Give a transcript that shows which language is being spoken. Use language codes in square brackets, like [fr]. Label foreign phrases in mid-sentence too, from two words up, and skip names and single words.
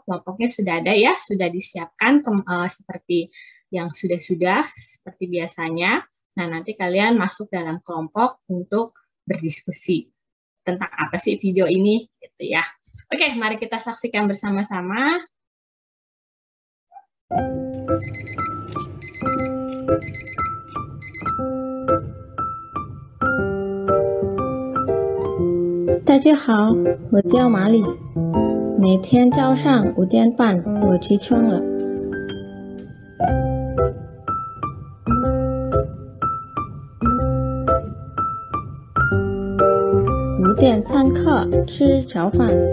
[id] Kelompoknya sudah ada ya, sudah disiapkan seperti yang sudah seperti biasanya. Nah, nanti kalian masuk dalam kelompok untuk berdiskusi tentang apa sih video ini, gitu ya. Oke, mari kita saksikan bersama-sama. [zh] 大家好，我叫马里。每天早上5点半我起床了。5点上课，吃早饭。